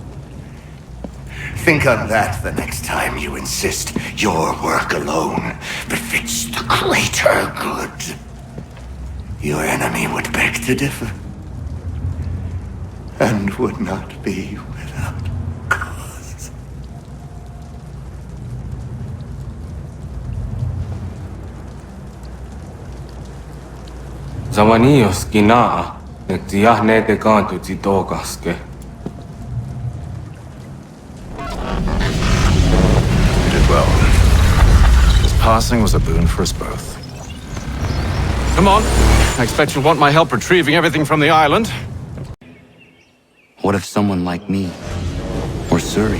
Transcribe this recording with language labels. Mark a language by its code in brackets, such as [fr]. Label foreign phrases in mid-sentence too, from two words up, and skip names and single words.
[en] Think on that the next time you insist your work alone befits the greater good. Your enemy would beg to differ, and would not be without cause. Zawanios kinaa, netiahne te kantu titokaske. You did well. His passing was a boon for us both. Come on. I expect you'll want my help retrieving everything from the island. What if someone like me, or Suri?